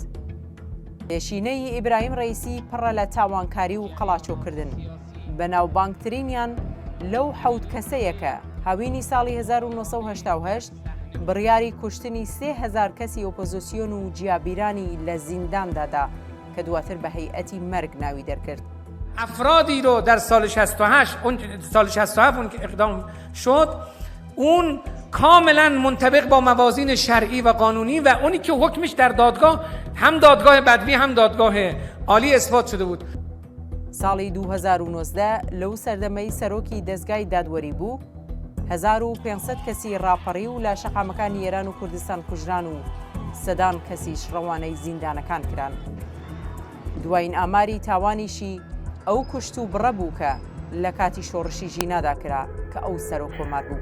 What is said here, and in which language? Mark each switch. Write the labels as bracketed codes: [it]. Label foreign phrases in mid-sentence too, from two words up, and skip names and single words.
[ckb] پێشینەی ئیبراهیم ڕەیسی پڕە لە تاوانکاری و قەڵاچۆکردن، بەناوبانگترینیان لەو حەوت کەسەیەکە هاوینی ساڵی 1988 بڕیاری کوشتنی 3000 کەسی ئۆپۆزیسیۆن و جیابیرانی لە زینداندادا کە دواتر بە هەیئەتی مەرگ ناوی دەرکرد. [fa] افرادی رو در سال 68 سال 67 اون که اقدام شد، اون کاملا منطبق با موازین شرعی و قانونی و اونی که حکمش در دادگاه هم دادگاه بدوی هم دادگاه عالی اثبات شده بود. [ckb] ساڵی 2019 لەو سەردەمەی سەرۆکی دەستگای دادوەری بوو، 1500 کەسی ڕاپەڕی و لە شەقامەکانی ئێران و کوردستان کوژران و سەدان کەسیش ڕەوانەی زیندانەکان کران. دوایین ئاماری تاوانیشی ئەو کوشت و بڕە بوو کە لە کاتی شۆڕشی ژینادا کرا کە ئەو سەرۆکۆمار بوو.